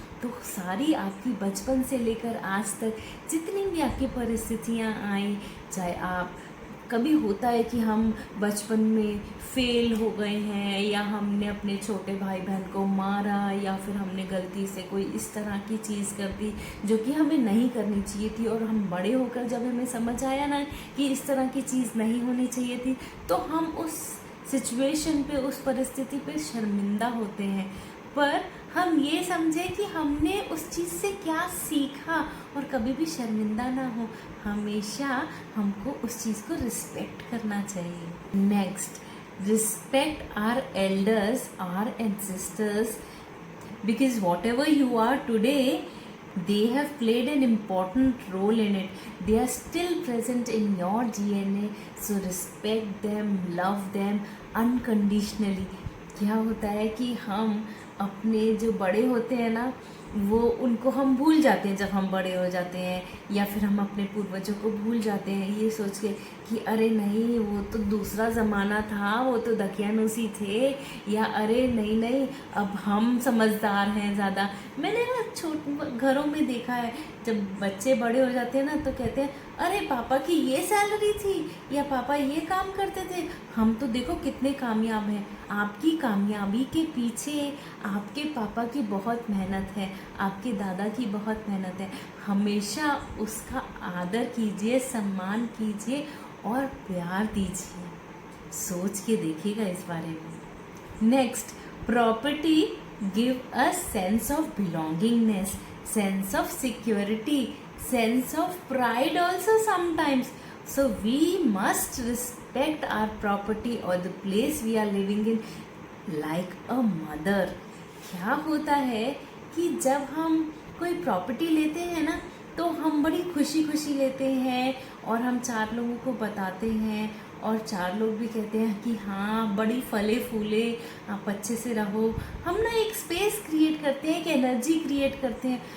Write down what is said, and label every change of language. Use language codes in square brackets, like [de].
[hi] तो सारी आपकी बचपन से लेकर आज तक जितनी भी आपकी परिस्थितियाँ आई, चाहे आप कभी होता है कि हम बचपन में फेल हो गए हैं, या हमने अपने छोटे भाई बहन को मारा, या फिर हमने गलती से कोई इस तरह की चीज़ कर दी जो कि हमें नहीं करनी चाहिए थी, और हम बड़े होकर जब हमें समझ आया ना कि इस तरह की चीज़ नहीं होनी चाहिए थी, तो हम उस सिचुएशन पे, उस परिस्थिति पे शर्मिंदा होते हैं। पर हम ये समझें कि हमने उस चीज़ से क्या सीखा, और कभी भी शर्मिंदा ना हो, हमेशा हमको उस चीज़ को रिस्पेक्ट करना चाहिए। [en] Next, respect our elders, our ancestors, because whatever you are today, they have played an important role in it. They are still present in your DNA, so respect them, love them unconditionally. [hi] क्या होता है कि हम अपने जो बड़े होते हैं ना, वो उनको हम भूल जाते हैं जब हम बड़े हो जाते हैं, या फिर हम अपने पूर्वजों को भूल जाते हैं ये सोच के कि अरे नहीं, वो तो दूसरा ज़माना था, वो तो दकियानूसी थे, या अरे नहीं अब हम समझदार हैं ज़्यादा। मैंने ना घरों में देखा है, जब बच्चे बड़े हो जाते हैं ना तो कहते हैं अरे पापा की ये सैलरी थी, या पापा ये काम करते थे, हम तो देखो कितने कामयाब हैं। आपकी कामयाबी के पीछे आपके पापा की बहुत मेहनत है, आपके दादा की बहुत मेहनत है। हमेशा उसका आदर कीजिए, सम्मान कीजिए और प्यार दीजिए। सोच के देखिएगा इस बारे में। [en] Next, property give a sense of belongingness, sense of security, sense of pride also sometimes. So we must respect our property or the place we are living in like a mother. [hi] क्या होता है कि जब हम कोई property लेते हैं ना, तो हम बड़ी खुशी खुशी लेते हैं, और हम 4 लोगों को बताते हैं, और 4 लोग भी कहते हैं कि हाँ बड़ी फले फूले, आप अच्छे से रहो। हम ना एक स्पेस क्रिएट करते हैं, एक एनर्जी क्रिएट करते हैं।